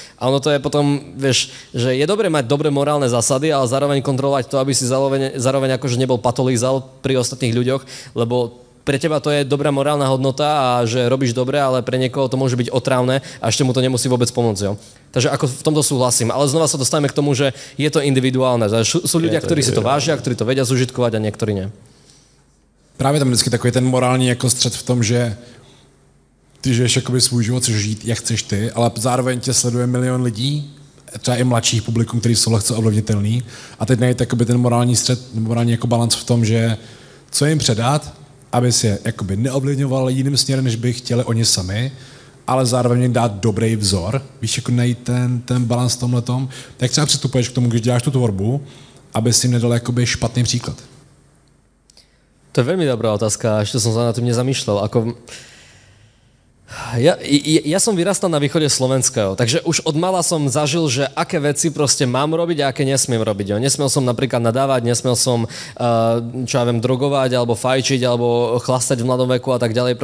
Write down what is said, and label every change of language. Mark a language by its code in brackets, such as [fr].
[sk] A ono to je potom, vieš, že je dobre mať dobré morálne zásady, ale zároveň kontrolovať to, aby si zároveň akože nebol patolízal pri ostatných ľuďoch, lebo pre teba to je dobrá morálna hodnota a že robíš dobre, ale pre niekoho to môže byť otrávne a ešte mu to nemusí vôbec pomôcť. Jo? Takže ako v tomto súhlasím. Ale znova sa dostávame k tomu, že je to individuálne. Sú ľudia, ktorí si to vážia, ktorí to vedia zužitkovať a niektorí nie. [cs] Právě tam vždycky takový ten morální jako střed v tom, že ty žiješ jakoby svůj život, chceš žít, jak chceš ty, ale zároveň tě sleduje milion lidí, třeba i mladších publikum, který jsou lehce ovlivnitelný. A teď najít ten morální střed, morální jako balans v tom, že co jim předat, aby si je jakoby neovlivňoval jiným směrem, než by chtěli oni sami, ale zároveň jim dát dobrý vzor. Víš, jako najít ten balans v tomhletom. Tak třeba přistupuješ k tomu, když děláš tu tvorbu, aby si jim nedal jakoby špatný příklad. [sk] To je veľmi dobrá otázka, ešte som sa na tým nezamýšľal. Ja som vyrastal na východe Slovenska, takže už od mala som zažil, že aké veci proste mám robiť a aké nesmiem robiť. Nesmiel som napríklad nadávať, nesmiel som, čo ja viem, drogovať, alebo fajčiť, alebo chlastať v mladom veku a tak ďalej.